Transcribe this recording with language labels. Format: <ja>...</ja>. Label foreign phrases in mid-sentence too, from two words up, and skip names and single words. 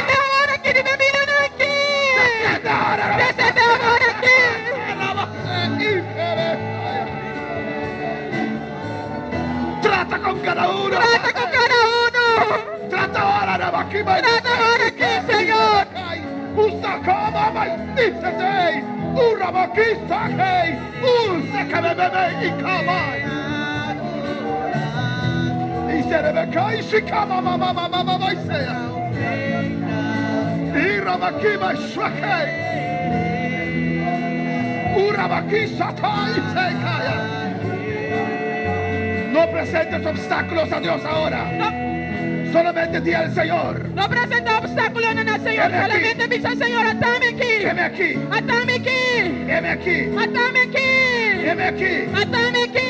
<es>eterno, ahora que me miran aquí. Descienda ahora. Dios eterno, ahora aquí. Trata con cada uno. Trata con cada uno. Trata ahora, Navaquima. Trata ahora aquí, Señor. Ustakama, maititete. Urabakista, hey. Usekabebebe, ikamai. Iserebeka, ishikama, mama, mama, mama, isea. Irabakima, shwakei. Urabakisa, tai, isekaya. No presentes obstáculos a Dios ahora. Solamente di al Señor. No presenta obstáculo en el Señor. Heme aquí. Solamente dice al Señor, atame aquí. Heme aquí. Atame aquí. Heme aquí. Atame aquí. Heme aquí. Atame aquí.</es>